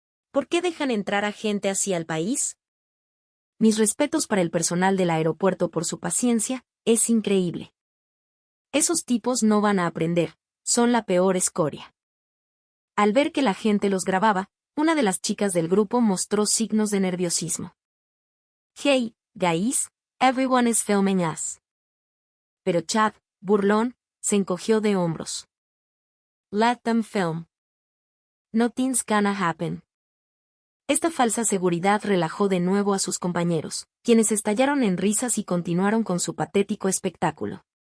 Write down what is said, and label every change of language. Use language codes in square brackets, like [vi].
[es] ¿Por qué dejan entrar a gente así al país? Mis respetos para el personal del aeropuerto por su paciencia, es increíble. Esos tipos no van a aprender, son la peor escoria. Al ver que la gente los grababa, una de las chicas del grupo mostró signos de nerviosismo. [en] Hey, guys, everyone is filming us. [es] Pero Chad, burlón, se encogió de hombros. [en] Let them film. Nothing's gonna happen. [es] Esta falsa seguridad relajó de nuevo a sus compañeros, quienes estallaron en risas y continuaron con su patético espectáculo.